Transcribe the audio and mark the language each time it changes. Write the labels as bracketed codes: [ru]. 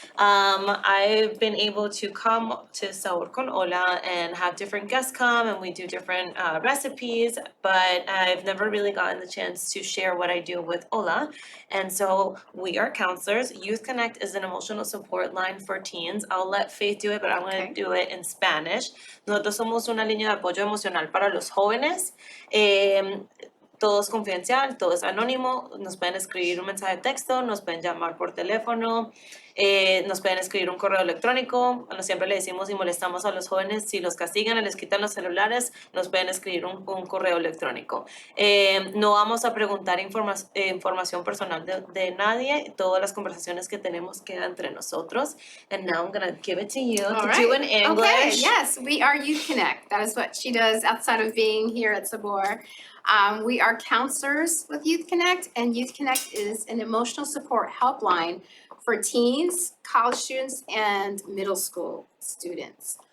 [en] I've been able to come to Sabor con Hola and have different guests come and we do different recipes, but I've never really gotten the chance to share what I do with Hola. And so we are counselors. Youth Connect is an emotional support line for teens. I'll let Faith do it, but I'm going to do it in Spanish. [es] Nosotros somos una línea de apoyo emocional para los jóvenes. Todo es confidencial, todo es anónimo, nos pueden escribir un mensaje de texto, nos pueden llamar por teléfono, nos pueden escribir un correo electrónico. Bueno, siempre le decimos y molestamos a los jóvenes, si los castigan y les quitan los celulares, nos pueden escribir un correo electrónico. No vamos a preguntar información personal de nadie, todas las conversaciones que tenemos quedan entre nosotros. [en] And now I'm going to give it to you to do in English. Okay, yes, we are Youth Connect. That is what she does outside of being here at Sabor. We are counselors with Youth Connect, and Youth Connect is an emotional support helpline for teens, college students, and middle school students.